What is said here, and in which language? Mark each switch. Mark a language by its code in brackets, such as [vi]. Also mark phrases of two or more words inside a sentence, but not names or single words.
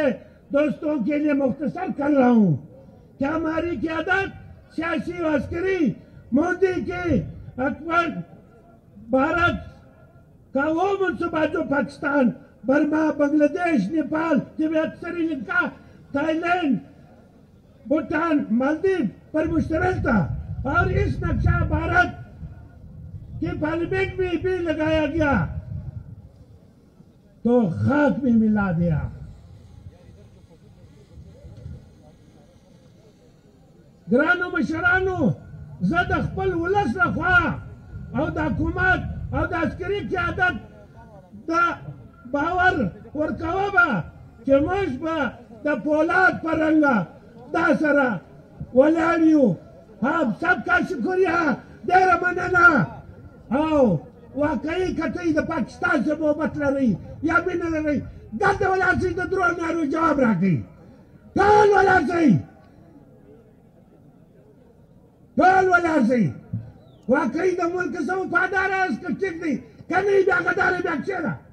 [ur] دوستوں کے لیے مختصر کر رہا ہوں کہ ہماری قیادت سیاسی و عسکری مودی کی حکومت بھارت کا وہ منصوبہ جو پاکستان، برما، بنگلہ دیش، نیپال، تبت، سری لنکا، تھائی لینڈ، بھوٹان، مالدیو پر مشتمل تھا، اور اس نقشہ بھارت کی پارلیمنٹ میں بھی لگایا گیا تو خاک میں ملا دیا. [ps] گرانو مشرانو، زد خپل ولس لخوا او دا حکومت او دا عسکری قیادت دا باور ورکوه با چې موږ به د پولاد په رنګه دا سره ولاړ یو [ur] سب کا شکریہ [ps] ډېره مننه او واقعي که ته د پاکستان سره محبت لرئ یا مینه لرئ دلته ولاړ شئ د درو نارو جواب راکړئ ټول ولاړ شئ ټول ولاړ شئ واقعي د ملک څه وفادار یاست که ټیک دی که نه یې بیا غدار یې بیا کښېنه